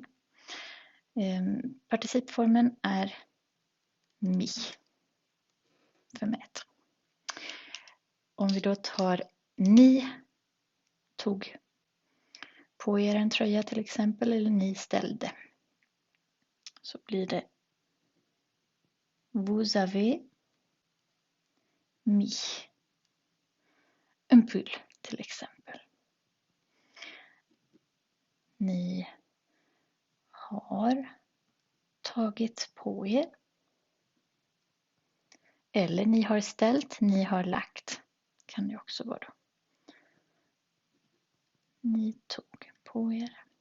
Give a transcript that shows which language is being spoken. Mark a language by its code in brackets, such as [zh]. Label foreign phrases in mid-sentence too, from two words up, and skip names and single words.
[sv] Participformen är mi för mettre. Om vi då tar ni tog på er en tröja till exempel eller ni ställde. Så blir det [fr] vous avez mis un pull [sv] till exempel. Ni har tagit på er. Eller ni har ställt, ni har lagt. Kan det också vara då. Ni tog på er.